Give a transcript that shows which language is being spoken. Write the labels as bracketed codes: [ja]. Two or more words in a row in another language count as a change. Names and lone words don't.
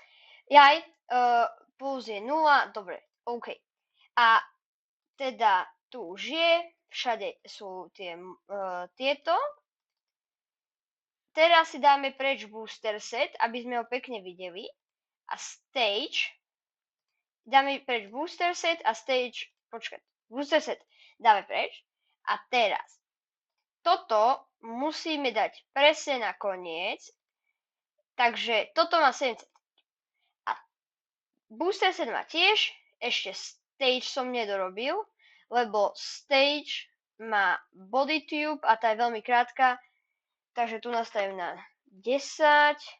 [sk] Plus je 0, dobre, OK. A teda tu už je, všade sú tieto. Teraz si dáme preč [en] booster set, [sk] aby sme ho pekne videli. A stage, dáme preč [en] booster set [sk] a stage, [en] booster set [sk] dáme preč. A teraz, toto musíme dať presne na koniec, takže toto má 7 cm. A [en] booster set [sk] má tiež, ešte stage som nedorobil, lebo stage má [en] body tube [sk] a tá je veľmi krátka, takže tu nastavím na 10.